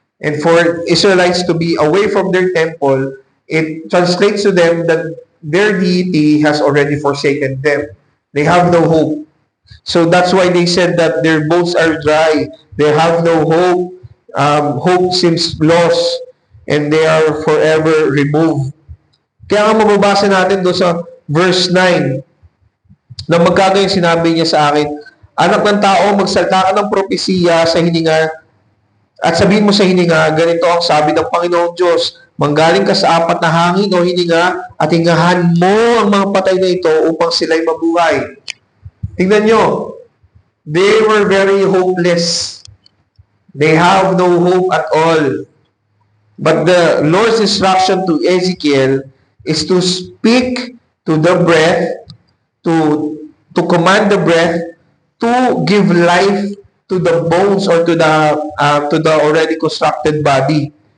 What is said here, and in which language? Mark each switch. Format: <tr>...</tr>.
<en>And for Israelites to be away from their temple, it translates to them that their deity has already forsaken them. They have no hope. So that's why they said that their bones are dry. They have no hope. Hope seems lost and they are forever removed.</en> <tl>Kaya nga mababasa natin doon sa verse 9 na magkano yung sinabi niya sa akin, anak ng tao, magsalita ka ng propesiya sa hininga at sabihin mo sa hininga, ganito ang sabi ng Panginoong Diyos, manggaling ka sa apat na hangin o hininga at hingahan mo ang mga patay na ito upang sila'y mabuhay. Tingnan nyo,</tl> <en>they were very hopeless. They have no hope at all. But the Lord's instruction to Ezekiel is to speak to the breath, to command the breath, to give life to the bones or to the already constructed body.</en>